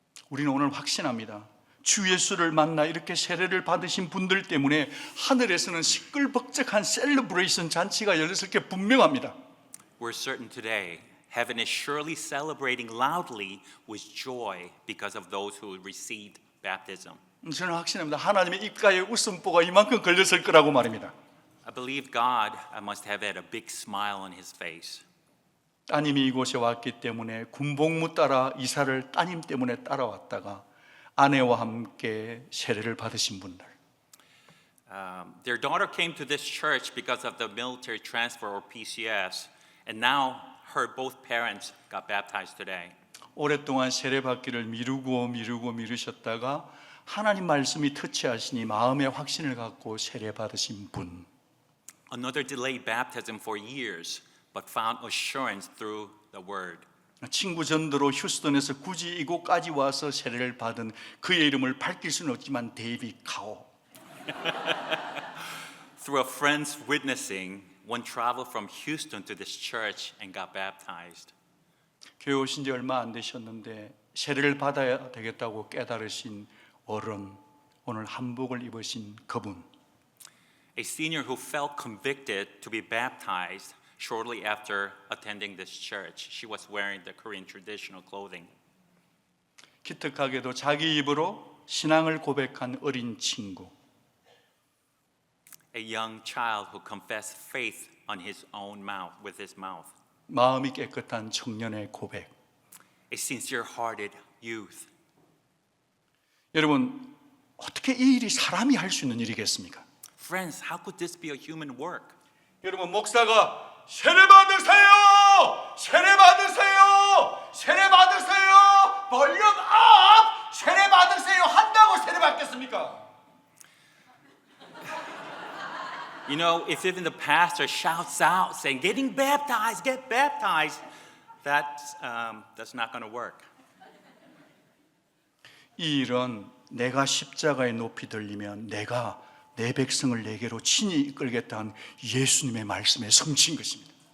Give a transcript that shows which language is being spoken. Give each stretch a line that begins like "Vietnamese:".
Korean: 우리는 오늘 확신합니다. 주 예수를 만나 이렇게 세례를 받으신 분들 때문에 하늘에서는 시끌벅적한 셀러브레이션 잔치가 열렸을 게 분명합니다.
English: We're certain today, heaven is surely celebrating loudly with joy because of those who received baptism.
Korean: 저는 확신합니다. 하나님의 입가에 웃음보가 이만큼 걸렸을 거라고 말입니다.
English: I believe God must have had a big smile on his face.
Korean: 따님이 이곳에 왔기 때문에 군복무 따라 이사를 따님 때문에 따라왔다가 아내와 함께 세례를 받으신 분들.
English: Their daughter came to this church because of the military transfer or PCS, and now her both parents got baptized today.
Korean: 오랫동안 세례 받기를 미루셨다가 하나님 말씀이 터치하시니 마음의 확신을 갖고 세례 받으신 분.
English: Another delayed baptism for years, but found assurance through the word.
Korean: 친구 전도로 휴스턴에서 굳이 이곳까지 와서 세례를 받은 그의 이름을 밝힐 수는 없지만 데이빗 카오.
English: Through a friend's witnessing, one traveled from Houston to this church and got baptized.
Korean: 교회 오신 지 얼마 안 되셨는데 세례를 받아야 되겠다고 깨달으신 어른, 오늘 한복을 입으신 그분,
English: A senior who felt convicted to be baptized shortly after attending this church. She was wearing the Korean traditional clothing.
Korean: 기특하게도 자기 입으로 신앙을 고백한 어린 친구,
English: A young child who confessed faith on his own mouth, with his mouth.
Korean: 마음이 깨끗한 청년의 고백.
English: A sincere-hearted youth.
Korean: 여러분, 어떻게 이 일이 사람이 할 수 있는 일이겠습니까?
English: Friends, how could this be a human work?
Korean: 여러분, 목사가 세례 받으세요! 세례 받으세요! 세례 받으세요! 볼륨 업! 세례 받으세요! 한다고 세례 받겠습니까?
English: You know, if even the pastor shouts out saying, getting baptized, get baptized, that's not going to work.
Korean: 이 일은 내가 십자가에 높이 들리면 내가 내 백성을 내게로 친히 이끌겠다는 예수님의 말씀에 성취인 것입니다.